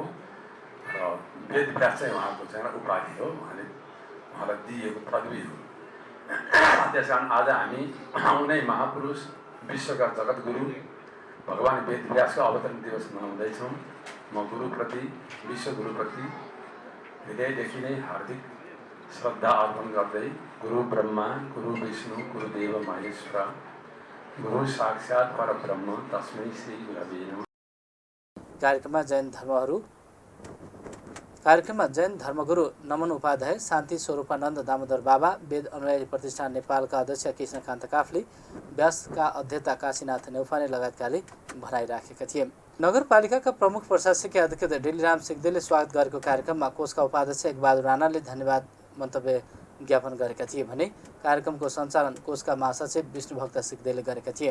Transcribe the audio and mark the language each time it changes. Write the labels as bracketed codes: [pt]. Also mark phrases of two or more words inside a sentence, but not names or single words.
[ne] र वेदव्यास चाहिँ उहाँको चाहिँ उपाधि हो, उहाँलाई दिएको पदवी हो। त्यस कारण आज हामी उनै महापुरुष विश्वका जगद्गुरु भगवान् वेदव्यासको अवतरण दिवस मनाउँदैछौँ। म गुरुप्रति, विश्वगुरुप्रति हृदयदेखि नै हार्दिक श्रद्धा अर्पण गर्दै [sa] गुरु ब्रह्मा, गुरु विष्णु, गुरुदेव महेश्वर गुरु साक्षात् परब्रह्म तस्मै श्री गुरवे नमः। [ne] कार्यक्रममा जैन धर्मगुरु नमन उपाध्याय, शान्ति स्वरूपानन्द दामोदर बाबा, वेद अनुयायी प्रतिष्ठान नेपालका अध्यक्ष कृष्णकान्त काफ्ले, व्यासका अध्यक्ष काशीनाथ नेउपाने लगायतकाले भनाइराखेका थिए। नगरपालिकाका प्रमुख प्रशासकीय अधिकृत डिलिराम सिग्देलले स्वागत गरेको कार्यक्रममा कोषका उपाध्यक्ष एकबहादुर राणाले धन्यवाद मन्तव्य ज्ञापन गरेका थिए भने कार्यक्रमको सञ्चालन कोषका महासचिव विष्णुभक्त सिग्देलले गरेका थिए।